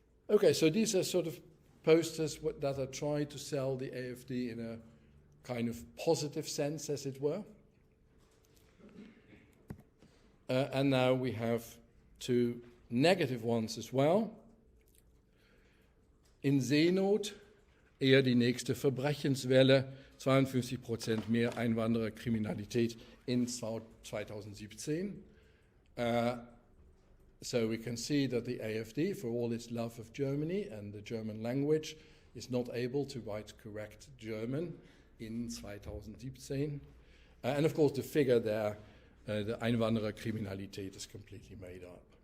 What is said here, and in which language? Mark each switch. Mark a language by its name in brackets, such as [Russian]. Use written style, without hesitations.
[English] Okay, so these are sort of posters that are trying to sell the AfD in a kind of positive sense, as it were. And now we have two negative ones as well. [German] In Seenot eher die nächste Verbrechenswelle, 52% mehr Einwandererkriminalität in 2017. [English] So we can see that the AfD, for all its love of Germany and the German language, is not able to write correct German in 2017. And of course the figure there, the Einwandererkriminalität, is completely made up.